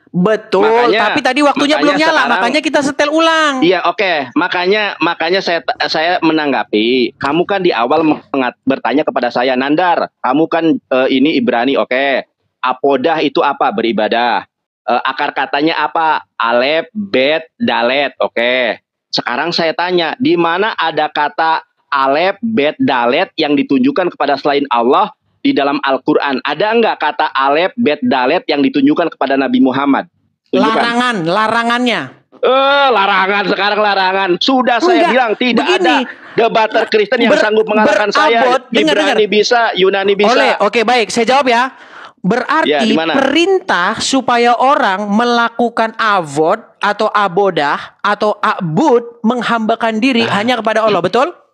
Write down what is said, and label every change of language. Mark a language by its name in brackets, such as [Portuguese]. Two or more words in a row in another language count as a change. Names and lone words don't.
[Indonesian] Betul, tapi tadi waktunya belum nyala, makanya kita setel ulang. Iya, oke. Makanya saya menanggapi. Kamu kan di awal bertanya kepada saya, Nandar, kamu kan ini Ibrani, oke. Apodah itu apa? Beribadah. Akar katanya apa? [Hebrew] אלף, בית, דלת. [Indonesian] Oke. Sekarang saya tanya, di mana ada kata [Hebrew] אלף, בית, דלת [Indonesian] yang ditunjukkan kepada selain Allah di dalam Al-Quran? Ada enggak kata [Hebrew] אלף, בית, דלת [Indonesian] yang ditunjukkan kepada Nabi Muhammad? Tunjukkan. Larangannya. Sekarang larangan. Sudah saya bilang tidak ada debater Kristen yang sanggup mengalahkan saya. Ibrani bisa, Yunani bisa. Oke, baik, saya jawab ya. Berarti perintah supaya orang melakukan avod atau abodah atau a'bud, menghambakan diri hanya kepada Allah, betul?